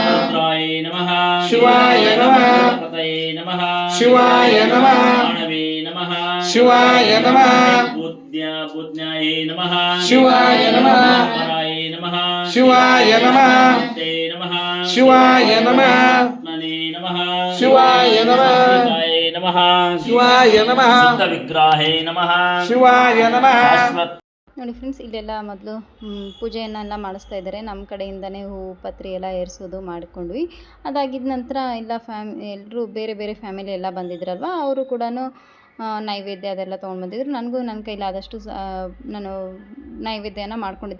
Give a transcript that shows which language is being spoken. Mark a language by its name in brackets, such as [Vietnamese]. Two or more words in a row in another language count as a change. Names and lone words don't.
[Sanskrit] ರುದ್ರಾಯ ನಮಃ ಶಿವಾಯ ನಮಃ ಪತಯೇ ನಮಃ ಶಿವಾಯ ನಮಃ ನಮಃ ಶಿವಾಯ ನಮಃ ಬುದ್ಧ್ಯಾಯ ನಮಃ ಶಿವಾಯ ನಮಃ ಪರಾಯ ನಮಃ ಶಿವಾಯ ನಮಃ ನಮಃ ಶಿವಾಯ ನಮಃ ನಮಃ ಶಿವಾಯ ನಮಃ ನಮಃ ಶಿವಾಯ ನಮಃ ವಿಗ್ರಹೇ ನಮಃ ಶಿವಾಯ ನಮಃ. [Kannada] ನೋಡಿ ಫ್ರೆಂಡ್ಸ್, ಇಲ್ಲೆಲ್ಲ ಮೊದಲು ಪೂಜೆಯನ್ನೆಲ್ಲ ಮಾಡಿಸ್ತಾ ಇದ್ದಾರೆ. ನಮ್ಮ ಕಡೆಯಿಂದನೇ ಹೂವು ಪತ್ರಿ ಎಲ್ಲ ಏರಿಸೋದು ಮಾಡಿಕೊಂಡ್ವಿ. ಅದಾಗಿದ್ದ ನಂತರ ಎಲ್ಲ ಎಲ್ಲರೂ ಬೇರೆ ಬೇರೆ ಫ್ಯಾಮಿಲಿ ಎಲ್ಲ ಬಂದಿದ್ರಲ್ವ, ಅವರು ಕೂಡ ನೈವೇದ್ಯ ಅದೆಲ್ಲ ತೊಗೊಂಡು ಬಂದಿದ್ರು. ನನಗೂ ನನ್ನ ಕೈಲಾದಷ್ಟು ನಾನು ನೈವೇದ್ಯನ ಮಾಡ್ಕೊಂಡಿದ್ದೆ.